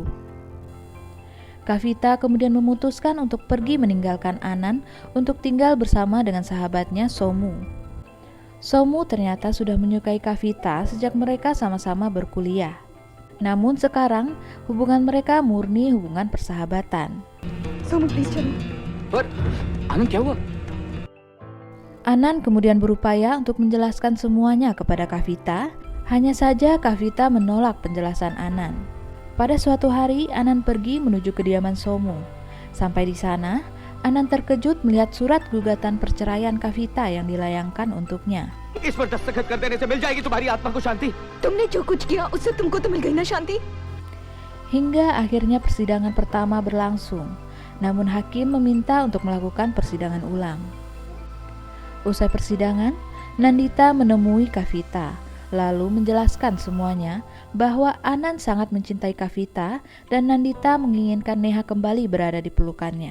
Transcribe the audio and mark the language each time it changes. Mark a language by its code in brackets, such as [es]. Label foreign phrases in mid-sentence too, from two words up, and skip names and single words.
[id] Kavita kemudian memutuskan untuk pergi meninggalkan Anand untuk tinggal bersama dengan sahabatnya Somu. Somu ternyata sudah menyukai Kavita sejak mereka sama-sama berkuliah. Namun sekarang hubungan mereka murni hubungan persahabatan. [hi] Somu, please chalo. But Anand क्या हुआ? [id] Anand kemudian berupaya untuk menjelaskan semuanya kepada Kavita, hanya saja Kavita menolak penjelasan Anand. Pada suatu hari, Anand pergi menuju kediaman Somu. Sampai di sana, Anand terkejut melihat surat gugatan perceraian Kavita yang dilayangkan untuknya. [hi] इस पर दस्तखत कर देने से मिल जाएगी तुम्हारी आत्मा को शांति। तुमने जो कुछ किया उससे तुमको तो मिल गई ना शांति? [id] Hingga akhirnya persidangan pertama berlangsung. Namun hakim meminta untuk melakukan persidangan ulang. Usai persidangan, Nandita menemui Kavita, lalu menjelaskan semuanya bahwa Anand sangat mencintai Kavita dan Nandita menginginkan Neha kembali berada di pelukannya.